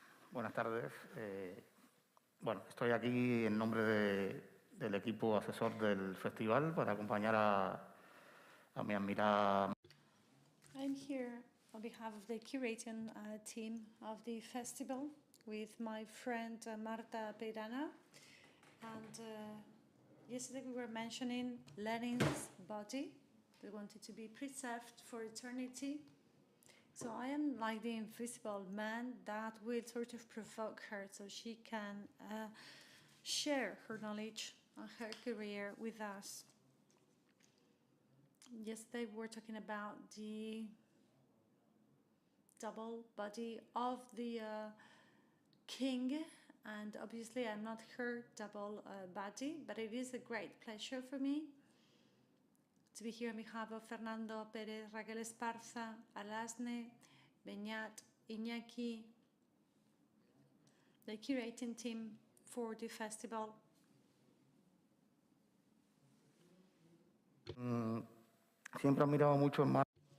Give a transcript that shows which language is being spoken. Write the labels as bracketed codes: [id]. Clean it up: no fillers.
[es] Buenas tardes. Bueno, estoy aquí en nombre del equipo asesor del festival para acompañar a mi admirada. [en] I'm here on behalf of the curating team of the festival with my friend Marta Peirano. And yesterday we were mentioning Lenin's body, that wanted to be preserved for eternity. So I am like the invisible man that will sort of provoke her so she can share her knowledge and her career with us. Yesterday we were talking about the double body of the king, and obviously I'm not her double body, but it is a great pleasure for me to be here on behalf of Fernando Pérez, Raquel Esparza, Alasne, Beñat, Iñaki, the curating team for the festival. [es] Siempre he admirado mucho en Marta.